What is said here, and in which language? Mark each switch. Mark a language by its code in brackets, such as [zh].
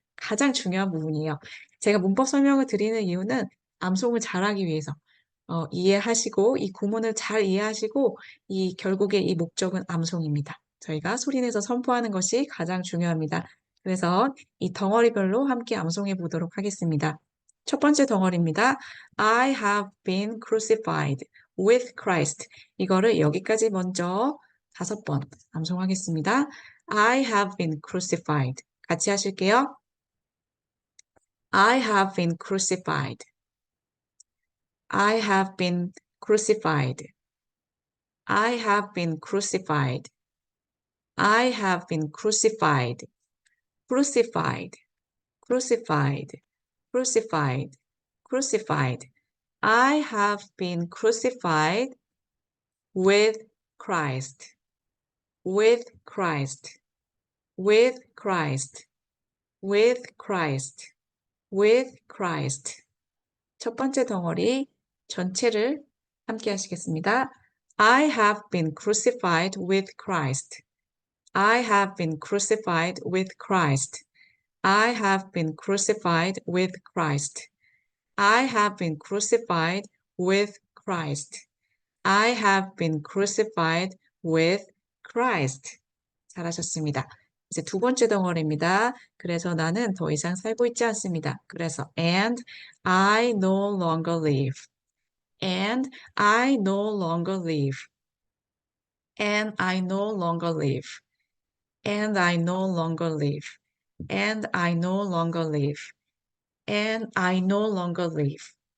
[ko] 가장 중요한 부분이에요. 제가 문법 설명을 드리는 이유는 암송을 잘하기 위해서 이해하시고 이 구문을 잘 이해하시고 결국에 이 목적은 암송입니다. 저희가 소리내서 선포하는 것이 가장 중요합니다. 그래서 이 덩어리별로 함께 암송해 보도록 하겠습니다. 첫 번째 덩어리입니다. [en] I have been crucified with Christ. [ko] 이거를 여기까지 먼저 5번 암송하겠습니다. [en] I have been crucified. [ko] 같이 하실게요. [en] I have been crucified. I have been crucified. I have been crucified. I have been crucified. Crucified. Crucified. Crucified. Crucified. I have been crucified with Christ. With Christ. With Christ. With Christ. With Christ. [ko] 첫 번째 덩어리 전체를 함께 하시겠습니다. [en] I have been crucified with Christ. I have been crucified with Christ. I have been crucified with Christ. I have been crucified with Christ. I have been crucified with Christ. [ko] 잘하셨습니다. 이제 두 번째 덩어리입니다. 그래서 나는 더 이상 살고 있지 않습니다. 그래서 [en] and I no longer live. And I no longer live. And I no longer live. And I no longer live. And I no longer live. And I no longer live.